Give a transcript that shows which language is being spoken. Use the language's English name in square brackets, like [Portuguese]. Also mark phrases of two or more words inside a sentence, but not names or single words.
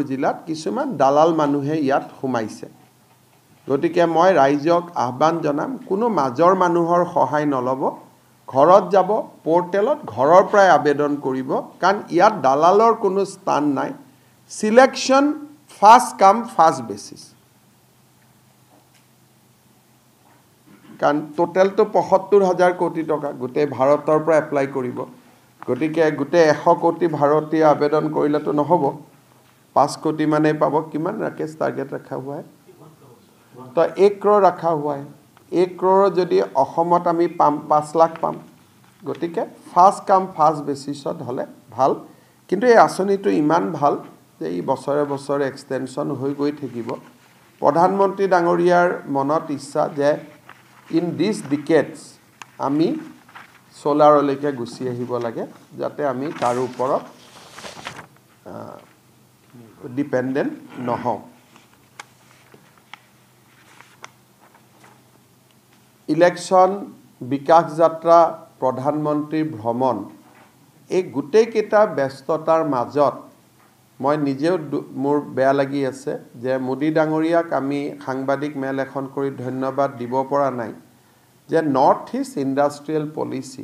[Assamese] জিলাত কিছুমান দালাল মানুহে ইয়াত সোমাইছে গতিকে মই ৰাইজক আহ্বান জনাম কোনো মাজৰ মানুহৰ সহায় নলব ঘৰত যাব পোৰ্টেলত ঘৰৰ পৰাই আবেদন কৰিব কাৰণ ইয়াত দালালৰ কোনো স্থান নাই [English] selection first come first basis [Assamese] কাৰণ টোটাল তো ৭৫,০০০ কোটি টকা গোটেই ভাৰতৰ পৰা এপ্লাই কৰিব গতিকে গোটেই 100 কোটি ভাৰতীয় আবেদন কৰিলেতো নহব 5 কোটি মানে পাব কিমান [Hindi] ৰাকেশ টাৰ্গেট रखा हुआ है तो 1 करोड़ रखा हुआ है [Assamese] 1 करोड़ যদি অসমত আমি পাম 5 লাখ পাম গতিকে [English] first come first basis [Assamese] হলে ভাল কিন্তু এই আঁচনিটো ইমান ভাল যে এই বছৰে বছৰে এক্সটেনশন হৈ গৈ থাকিব প্ৰধানমন্ত্ৰী ডাঙৰীয়াৰ মনত ইচ্ছা যে [English] in these decades [Assamese] আমি সোলাৰলৈকে গুচি আহিব লাগে যাতে আমি তাৰ ওপৰত ডিপেণ্ডেণ্ট নহওঁ ইলেকশ্যন বিকাশ যাত্ৰা প্ৰধানমন্ত্ৰীৰ ভ্ৰমণ এই গোটেইকেইটা ব্যস্ততাৰ মাজত মই নিজেও মোৰ বেয়া লাগি আছে যে মোদী ডাঙৰীয়াক আমি সাংবাদিক মেল এখন কৰি ধন্যবাদ দিব পৰা নাই যে নৰ্থ ইষ্ট ইণ্ডাষ্ট্ৰিয়েল পলিচি